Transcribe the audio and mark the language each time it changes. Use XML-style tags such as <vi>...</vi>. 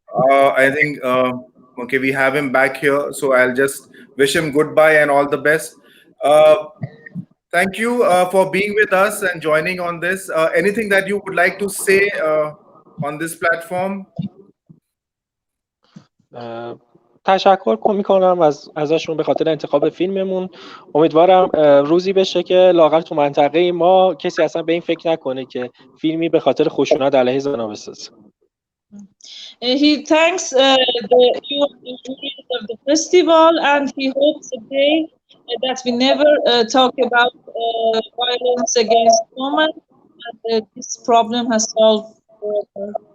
<en>I think okay, we have him back here, so I'll just wish him goodbye and all the best. Thank you for being with us and joining on this. Anything that you would like to say on this platform?</en> <fa>تشکر میکنم ازشون به خاطر انتخاب فیلممون. امیدوارم روزی بشه که لااقل تو منطقه ما کسی اصلا به این فکر نکنه که فیلمی به خاطر خشونت علیه زنان بسازه.</fa> <en>He thanks you and the juries of the festival, and he hopes a day that we never talk about violence against women, and this problem has solved forever.</en>